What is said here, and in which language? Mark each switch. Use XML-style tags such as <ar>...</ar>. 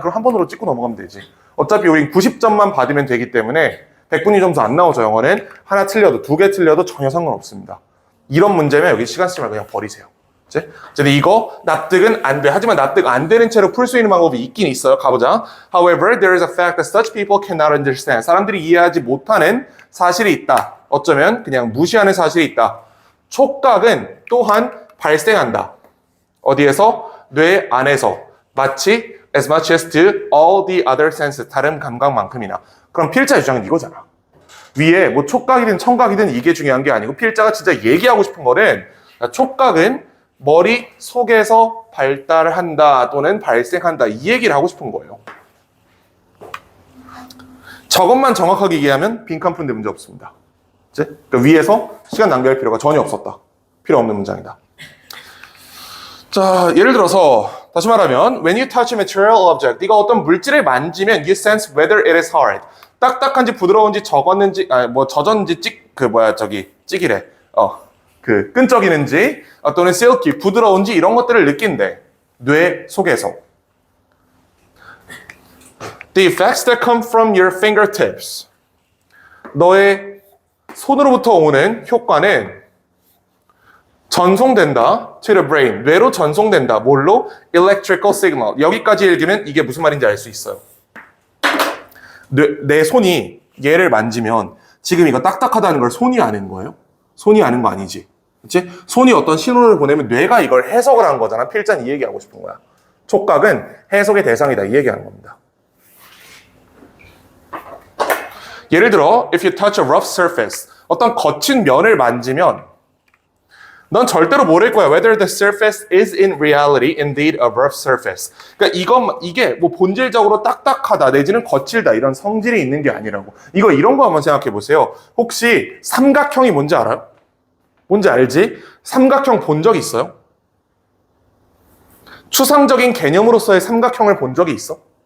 <ko>그럼 한 번으로 찍고 넘어가면 되지. 어차피 우린 90점만 받으면 되기 때문에 100분위 점수 안 나오죠. 영어는 하나 틀려도 2개 틀려도 전혀 상관없습니다. 이런 문제면 여기 시간 쓰지 말고 그냥 버리세요. 근데 이거 납득은 안 돼. 하지만 납득 안 되는 채로 풀 수 있는 방법이 있긴 있어요. 가보자.</ko> <en>However, there is a fact that such people cannot understand.</en> <ko>사람들이 이해하지 못하는 사실이 있다. 어쩌면 그냥 무시하는 사실이 있다. 촉각은 또한 발생한다. 어디에서? 뇌 안에서. 마치</ko> <en>as much as to all the other senses.</en> <ko>다른 감각만큼이나. 그럼 필자 주장은 이거잖아. 위에 뭐 촉각이든 청각이든 이게 중요한 게 아니고 필자가 진짜 얘기하고 싶은 거는 촉각은 머리 속에서 발달한다 또는 발생한다 이 얘기를 하고 싶은 거예요. 저것만 정확하게 얘기하면 빈칸 푸는데 문제 없습니다. 그러니까 위에서 시간 낭비할 필요가 전혀 없었다. 필요 없는 문장이다. 자, 예를 들어서 다시 말하면</ko> <en>when you touch a material object,</en> <ko>네가 어떤 물질을 만지면</ko> <en>you sense whether it is hard.</en> <ko>딱딱한지 부드러운지 젖었는지 젖었는지 찌기래. 끈적이는지 또는 silky 부드러운지 이런 것들을 느낀대. 뇌 속에서.</ko> <en>The effects that come from your fingertips.</en> <ko>너의 손으로부터 오는 효과는 전송된다.</ko> <en>To the brain.</en> <ko>뇌로 전송된다. 뭘로?</ko> <en>Electrical signal.</en> <ko>여기까지 읽으면 이게 무슨 말인지 알 수 있어요. 내 손이 얘를 만지면 지금 이거 딱딱하다는 걸 손이 아는 거예요? 손이 아는 거 아니지. 그치? 손이 어떤 신호를 보내면 뇌가 이걸 해석을 한 거잖아. 필자는 이 얘기하고 싶은 거야. 촉각은 해석의 대상이다. 이 얘기하는 겁니다. 예를 들어,</ko> <en>if you touch a rough surface,</en> <ko>어떤 거친 면을 만지면 넌 절대로 모를 거야.</ko> <en>Whether the surface is in reality indeed a rough surface.</en> <ko>그러니까 이게 뭐 본질적으로 딱딱하다 내지는 거칠다 이런 성질이 있는 게 아니라고. 이런 거 한번 생각해 보세요. 혹시 삼각형이 뭔지 알아요? 뭔지 알지? 삼각형 본 적 있어요? 추상적인 개념으로서의 삼각형을 본 적이 있어?</ko>